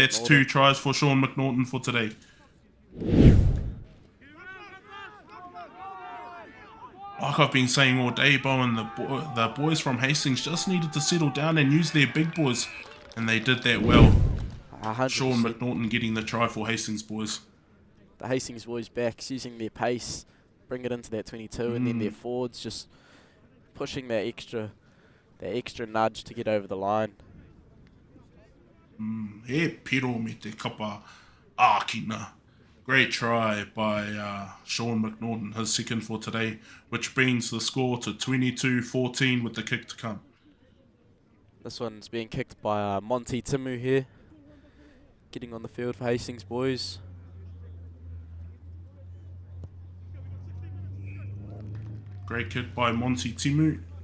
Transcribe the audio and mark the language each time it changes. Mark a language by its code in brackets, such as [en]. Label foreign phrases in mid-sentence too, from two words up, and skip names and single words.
[en] That's 2 tries for Sean McNaughton for today. Like I've been saying all day, Bowen, the boys from Hastings just needed to settle down and use their big boys. And they did that well. 100%. Sean McNaughton getting the try for Hastings Boys. The Hastings Boys backs using their pace, bring it into that 22, and then their forwards just pushing that extra nudge to get over the line. [mi] He piro me te kapa ākina. [en] Great try by Sean McNaughton, his second for today, which brings the score to 22-14 with the kick to come. This one's being kicked by Monty Timu here, getting on the field for Hastings Boys. Great kick by Monty Timu.